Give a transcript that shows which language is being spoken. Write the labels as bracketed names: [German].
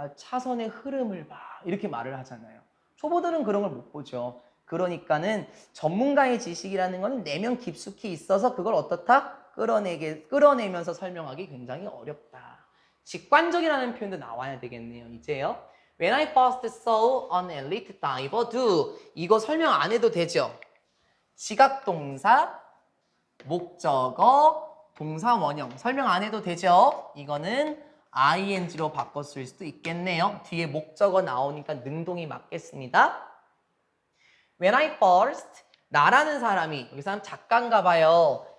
[Korean] 차선의 흐름을 봐 이렇게 말을 하잖아요. 초보들은 그런 걸 못 보죠. 그러니까는 전문가의 지식이라는 거는 내면 깊숙이 있어서 그걸 어떻다? 끌어내면서 설명하기 굉장히 어렵다. 직관적이라는 표현도 나와야 되겠네요. 이제요. [English] When I first saw an elite diver do. [Korean] 이거 설명 안 해도 되죠? 지각동사, 목적어, 동사 원형. 설명 안 해도 되죠? 이거는 ing로 바꿨을 수도 있겠네요. 뒤에 목적어 나오니까 능동이 맞겠습니다. [English] When I first, [Korean] 나라는 사람이, 여기 사람 작가인가 봐요.